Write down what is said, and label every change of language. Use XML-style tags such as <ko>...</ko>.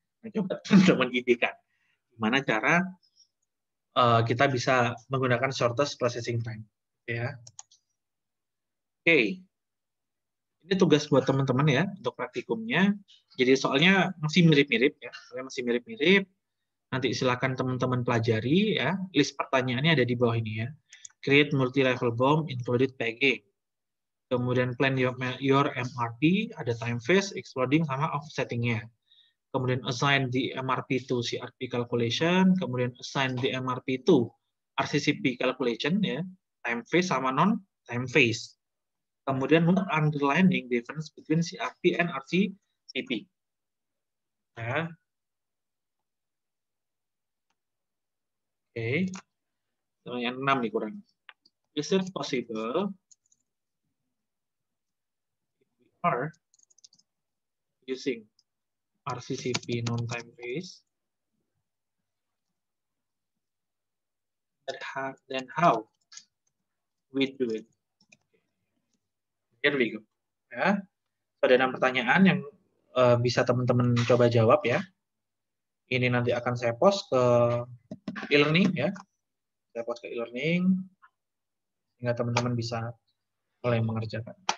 <id>Nah, coba teman-teman idekan. Gimana cara kita bisa menggunakan shortest processing time, ya. Oke. Ini tugas buat teman-teman ya untuk praktikumnya. Jadi soalnya masih mirip-mirip ya, masih mirip-mirip. Nanti silakan teman-teman pelajari ya. List pertanyaannya ada di bawah ini ya.</id> <en>Create multi-level bomb included pegging. Kemudian plan your MRP, ada time phase, exploding, sama offsetting-nya. Kemudian assign the MRP to CRP calculation, kemudian assign the MRP to RCCP calculation ya, time phase sama non time phase. Kemudian what underlining difference between CRP and RCCP. Ya.</en> <id>Oke. Yang 6 nih kurang.</id> <en>Is it possible if we are using RCCP non-time phase, then how we do it? Here we go. Ya.</en> <id>Ada 6 pertanyaan yang bisa teman-teman coba jawab ya. Ini nanti akan saya post ke e-learning ya. Saya post ke e-learning sehingga teman-teman bisa mulai mengerjakan.</id>